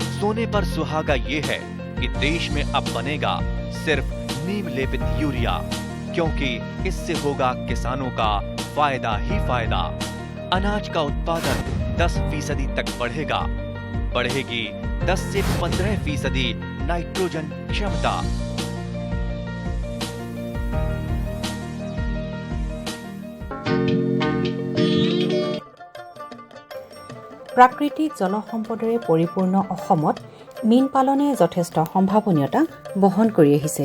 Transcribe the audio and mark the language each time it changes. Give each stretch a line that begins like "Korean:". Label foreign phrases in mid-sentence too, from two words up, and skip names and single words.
Hindi: सोने पर सुहागा ये है कि देश में अब बनेगा सिर्फ नीम लेपित यूरिया, क्योंकि इससे होगा किसानों का फायदा ही फायदा। अनाज का उत्पादन 10% तक बढ़ेगा। बढ़ेगी 10 से 15% नाइट्रोजन क्षमता।
Assamese: প্ৰাকৃতিক জলসম্পদৰে পৰিপূৰ্ণ অসমত মীন পালনে যথেষ্ট সম্ভাৱনীয়তা বহন কৰি আহিছে।